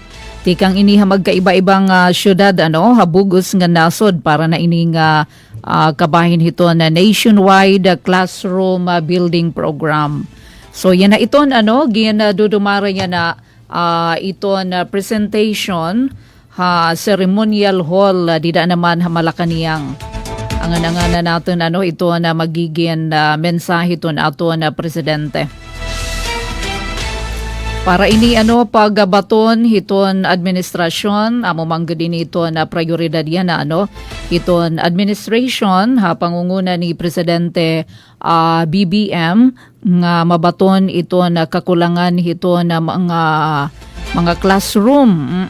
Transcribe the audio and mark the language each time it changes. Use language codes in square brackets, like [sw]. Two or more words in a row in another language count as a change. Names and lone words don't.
[war] Tikang ini magkaiba-ibang syudad habugos nga nasod para na ini nga kabahin hito na [en] nationwide classroom building program. [war] So yan na iton ginadudumara yan na iton [en] presentation ceremonial hall [war] dida naman Malacanang. Ang anangana natin ito na magiging mensahe ton ato na presidente. Para ini pagbaton hiton administrasyon amo mangga din ito na prioridad yan na hiton administration pangunguna ni presidente BBM nga mabaton ito na kakulangan hito na mga classroom.